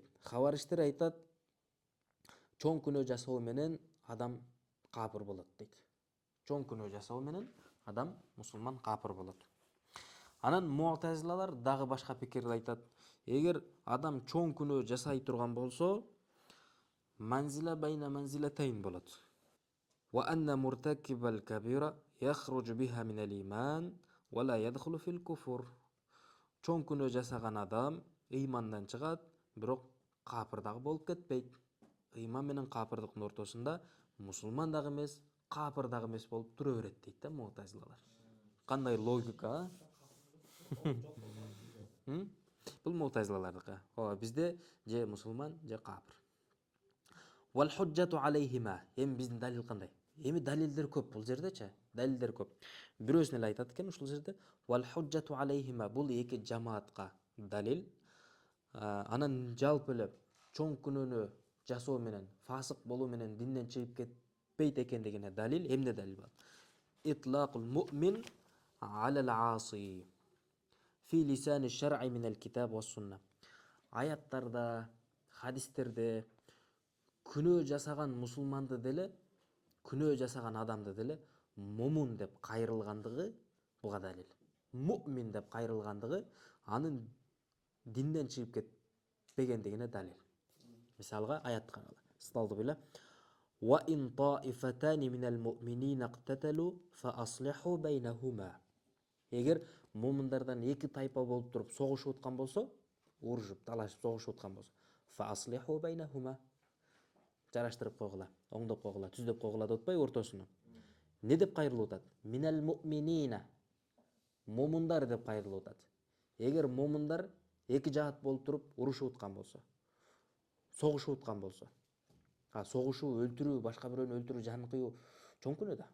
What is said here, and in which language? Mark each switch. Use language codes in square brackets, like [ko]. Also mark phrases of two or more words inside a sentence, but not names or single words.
[ky] Хавариштер айтат, чоң күнөө жасоо менен адам капыр болот дейт. Чоң күнөө жасоо менен адам мусулман капыр болот. Анан муътазилалар дагы башка пикирди айтат. Эгер адам чоң күнөө жасай турган болсо, [ar] منزلة بين المنزلتين [ky] болот. [ar] وأن مرتكب الكبيرة يخرج بها من الإيمان ولا يدخل في الكفر. [ky] Чоң күнөө жасаган адам ыймандан чыгат, бирок капыр дагы болуп кетпейт. Ыйман менен капырдыктын ортосунда мусулман дагы эмес, капыр дагы эмес болуп тура берет дейт да муътазилалар. Кандай логика? Бул муътазилалардыкы. Бизде же мусулман, же капыр. [ar] والحجة عليهما. [ky] Эми биздин далил кандай? Эми далилдер көп бул жердечи. Далилдер көп. Бирөөсүн эле айтат экен ушул жерде. [ar] والحجة عليهما. [ky] Бул эки жамаатка далил. Анан жалпы эле чоң күнөөнү жасоо менен, фасык болуу менен динден чыгып кетпейт экендигине далил. Эмне далил бар? [ar] إطلاق المؤمن على العاصي في لسان الشرع من الكتاب والسنة. [ky] Аяттарда, хадистерде күнөө жасаган мусулманды деле, күнөө жасаган адамды деле момун деп кайрылгандыгы буга далил. Муъмин деп кайрылгандыгы анын динден чыгып кетпегендигине далил. Мисалга аят каралы. Сталды биле. [ar] وإن طائفتان من المؤمنين اقتتلوا فأصلحوا بينهما. [ky] Эгер муминдардан эки тайпа болуп туруп согушуп аткан болсо, урушуп, талашып согушуп аткан болсо, [ar] فأصلحوا بينهما. [ky] Жараштырып койгула, оңдоп койгула, түздөп койгула деп атпайбы ортосуну. Не деп кайрылып атат? [ar] من المؤمنين. [ky] Момундар деп кайрылып атат. Эгер момундар эки жаат болуп туруп урушуп аткан болсо, согушуп аткан болсо, согушуу, өлтүрүү, башка бирөөнү өлтүрүү, жанын кыюу чоң күнөө да.